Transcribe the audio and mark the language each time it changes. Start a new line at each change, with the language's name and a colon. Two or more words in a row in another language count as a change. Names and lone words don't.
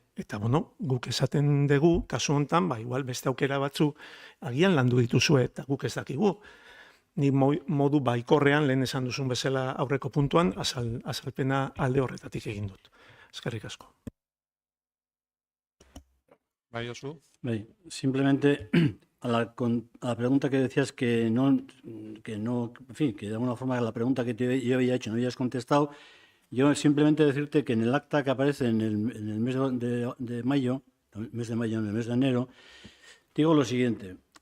Basque: Eta, guk esaten dugu, kasu honetan, igual beste aukera batzu agian landu dituzue, eta guk ez dakigu. Ni modu baikorrean, lehen esan duzun bezala aurreko puntuan, azalpena alde horretatik egin dut. Eskerrik asko. Bai, Josu? Bai,
Spanish: simplemente a la pregunta que decías que no, en fin, que de alguna forma la pregunta que yo había hecho no habías contestado. Yo simplemente decirte que en el acta que aparece en el mes de mayo, en el mes de enero, digo lo siguiente.